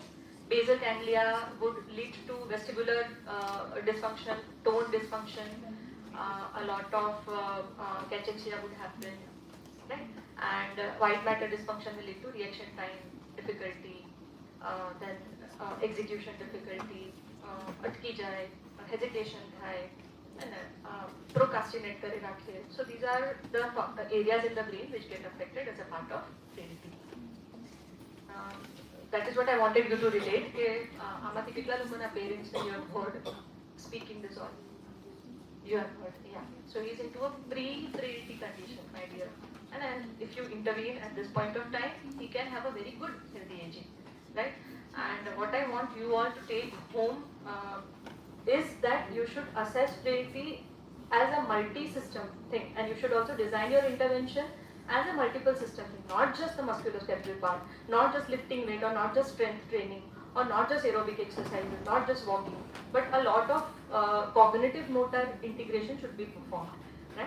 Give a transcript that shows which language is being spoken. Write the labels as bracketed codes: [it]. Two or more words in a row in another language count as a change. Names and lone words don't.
[en] Basal ganglia would lead to vestibular dysfunction, tone dysfunction, a lot of cachexia would happen, right? And white matter dysfunction will lead to reaction time difficulty, then execution difficulty, [gu] અટકી જાય, [en] hesitation થાય, and procrastinate [gu] કરી રાખીએ. [en] So these are the areas in the brain which get affected as a part of frailty. That is what I wanted you to relate. [gu] કે આમાંથી કેટલા લોકોના [en] parents you have heard speaking this all? You have heard, yeah. So he's into a pre-frailty condition, my dear. And then if you intervene at this point of time, he can have a very good healthy aging, right? And what I want you all to take home is that you should assess frailty as a multi-system thing, and you should also design your intervention as a multiple system thing, not just the musculoskeletal part, not just lifting weight or not just strength training or not just aerobic exercises, not just walking, but a lot of cognitive motor integration should be performed, right?